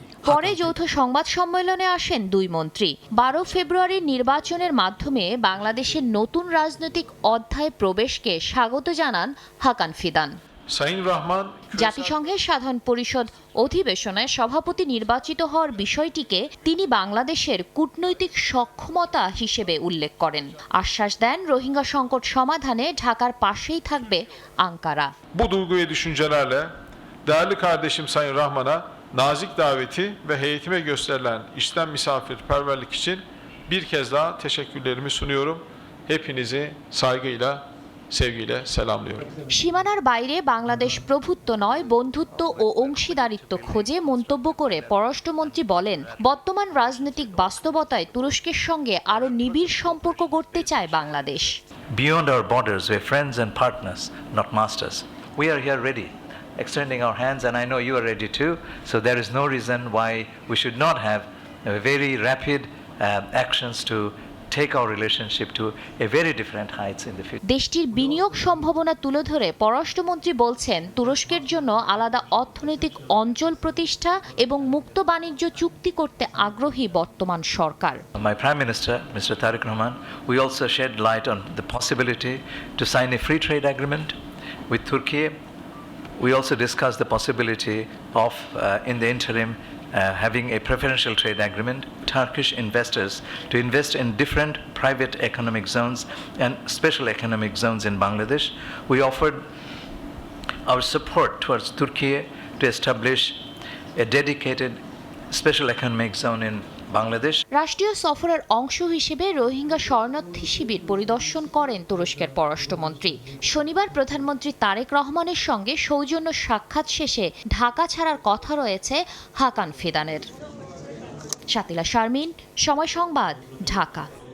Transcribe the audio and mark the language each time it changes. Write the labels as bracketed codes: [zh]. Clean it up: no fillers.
[bn] পরে যৌথ সংবাদ সম্মেলনে আসেন 2 মন্ত্রী। 12 ফেব্রুয়ারির নির্বাচনের মাধ্যমে বাংলাদেশের নতুন রাজনৈতিক অধ্যায়ে প্রবেশকে স্বাগত জানান হাকান ফিদান। জাতিসংঘের সাধারণ পরিষদ অধিবেশনে সভাপতি নির্বাচিত হওয়ার বিষয়টিকে তিনি বাংলাদেশের কূটনৈতিক সক্ষমতা হিসেবে উল্লেখ করেন। আশ্বাস দেন, রোহিঙ্গা সংকট সমাধানে ঢাকার পাশেই থাকবে Ankara. [tr] Bu duygu ve düşüncelerle değerli kardeşim Sayın Rahman'a nazik daveti ve heyetime gösterilen içten misafirperverlik için bir kez daha teşekkürlerimi sunuyorum. Hepinizi saygıyla, sevgiyle selamlıyorum. [bn] সীমানার বাইরে বাংলাদেশ প্রভুত্ব নয়, বন্ধুত্ব ও অংশীদারিত্ব খোঁজে মন্তব্য করে পররাষ্ট্রমন্ত্রী বলেন, বর্তমান রাজনৈতিক বাস্তবতায় তুরস্কের সঙ্গে আরও নিবিড় সম্পর্ক গড়তে চায় Bangladesh. [en] Beyond our borders, we're friends and partners, not masters. We are here ready, extending our hands, and I know you are ready too. So there is no reason why we should not have very rapid actions to take our relationship to a very different heights in the future. [bn] দেশটির বিনিয়োগ সম্ভাবনা তুলে ধরে পররাষ্ট্রমন্ত্রী বলছেন, তুরস্কের জন্য আলাদা অর্থনৈতিক অঞ্চল প্রতিষ্ঠা এবং মুক্ত বাণিজ্য চুক্তি করতে আগ্রহী বর্তমান সরকার। [en] My Prime Minister, Mr. Tariq Rahman, we also shed light on the possibility to sign a free trade agreement with Turkey. We also discussed the possibility of, in the interim, having a preferential trade agreement, Turkish investors to invest in different private economic zones and special economic zones in Bangladesh. We offered our support towards Turkey to establish a dedicated special economic zone in Bangladesh. [bn] রাষ্ট্রীয় সফরের অংশ হিসেবে রোহিঙ্গা শরণার্থী শিবির পরিদর্শন করেন তুরস্কের পররাষ্ট্রমন্ত্রী। শনিবার প্রধানমন্ত্রী তারেক রহমানের সঙ্গে সৌজন্য সাক্ষাৎ শেষে ঢাকা ছাড়ার কথা রয়েছে হাকান ফিদানের। শাতিলা শারমিন, সময় সংবাদ, ঢাকা।